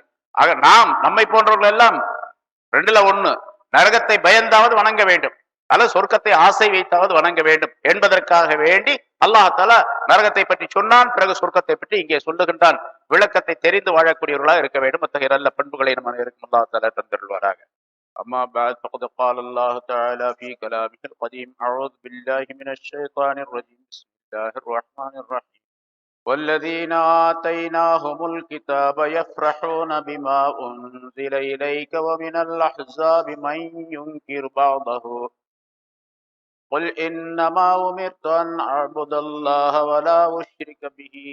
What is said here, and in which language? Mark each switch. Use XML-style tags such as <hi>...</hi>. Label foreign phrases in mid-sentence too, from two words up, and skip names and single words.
<ta>ஆக நாம் நம்மை போன்றவர்கள் எல்லாம் ரெண்டுல ஒண்ணு, நரகத்தை பயந்தாவது வணங்க வேண்டும், அல்லது சொர்க்கத்தை ஆசை வைத்தாவது வணங்க வேண்டும் என்பதற்காக வேண்டி</ta> <ar>الله تعالى</ar> <ta>நரகத்தை பற்றி சொன்னான், பிறகு சொர்க்கத்தை பற்றி இங்கே சொல்லுகின்றான். விளக்கத்தை தெரிந்து வாழக்கூடியவர்களாக இருக்க வேண்டும். அத்தகைய நல்ல பண்புகளை நம்ம இருக்கும்</ta> <ar>الله تعالى</ar> <ta>தந்தருள்வாராக.</ta> <ar>أما بعد فقد قال الله تعالى في كلامه القديم: أعوذ بالله من الشيطان الرجيم، بسم الله الرحمن الرحيم. والذين آتيناهم الكتاب يفرحون بما أنزل إليك ومن الأحزاب من ينكر بعضه قل إنما أمرت أن أعبد الله ولا أشرك به</ar>